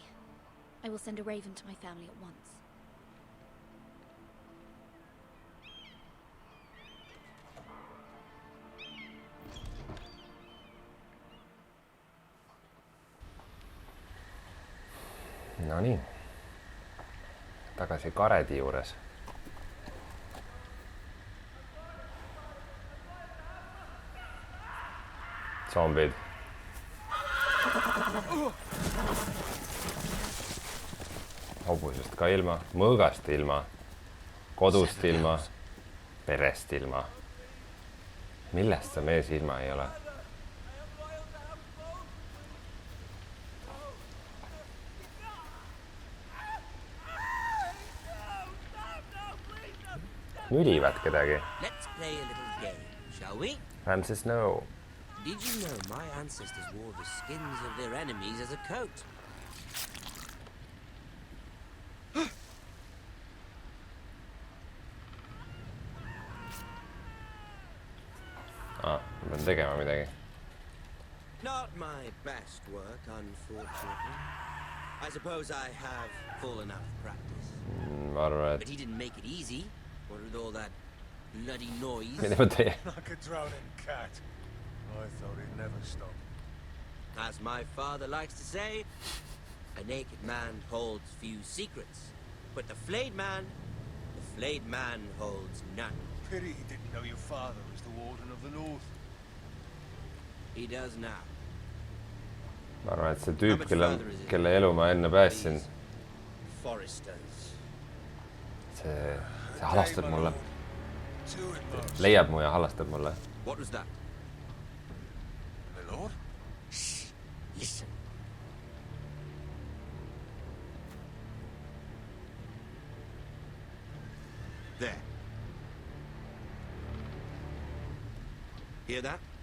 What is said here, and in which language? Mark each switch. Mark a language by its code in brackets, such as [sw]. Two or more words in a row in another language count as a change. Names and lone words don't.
[en] I will send a raven to my family at once. [et] No nii. Tagasi Karedi juures. Zombid. Hobusest ka ilma, mõõgast ilma, kodust ilma, perest ilma. Millest sa mees ilma ei ole? Nülivad kedagi. [en] Let's play a little game, shall we? Ramsay Snow. Did you know my ancestors wore the skins of their enemies as a coat? [et] Ma pean tegema midagi. [en] Not my best work, unfortunately. I suppose I have fallen out of practice. [et] Ma arvan, et... [en] But he didn't make it easy. What with all that bloody noise? [et] Mida ma teen? [en] Like a drowning cat. I thought he'd never stop. As my father likes to say, a naked man holds few secrets. But the flayed man holds none. Pity he didn't know your father was the Warden of the North. He does now. [et] Ma arvan, et see tüüp, kelle elu ma enne päästsin, see halastab mulle. Leiab mu ja halastab mulle. [en] What was that? My lord? Shh, listen. There. Hear that?